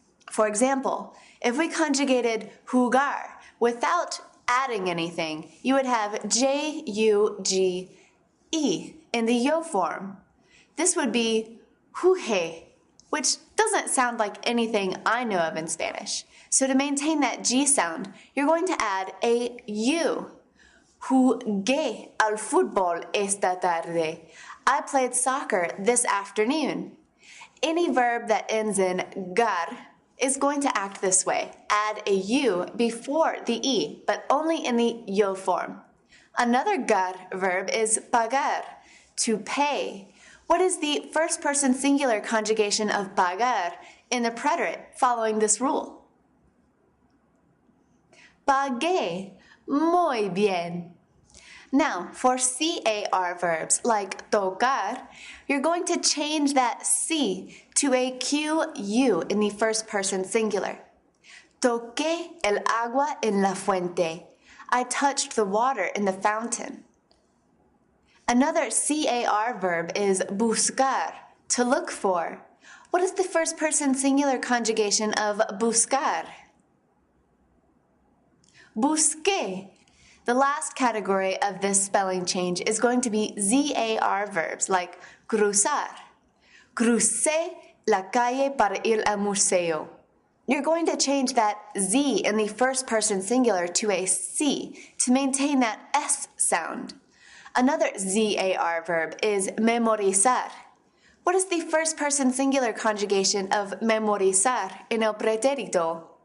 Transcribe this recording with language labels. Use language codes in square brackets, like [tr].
[en] For example, if we conjugated jugar without adding anything, you would have J-U-G-E in the yo form. This would be juge, which doesn't sound like anything I know of in Spanish. So to maintain that G sound, you're going to add a U. [es] Jugué al fútbol esta tarde. [en] I played soccer this afternoon. Any verb that ends in gar is going to act this way. Add a U before the E, but only in the yo form. Another gar verb is pagar, to pay. What is the first person singular conjugation of pagar in the preterite following this rule? [es] Pagué. Muy bien. [en] Now, for CAR verbs like tocar, you're going to change that C to a QU in the first person singular. [es] Toqué el agua en la fuente. [en] I touched the water in the fountain. Another CAR verb is buscar, to look for. What is the first person singular conjugation of buscar? Busqué. The last category of this spelling change is going to be ZAR verbs like cruzar. [es] Crucé la calle para ir al museo. [en] You're going to change that Z in the first person singular to a C to maintain that S sound. Another ZAR verb is memorizar. What is the first person singular conjugation of memorizar in el pretérito?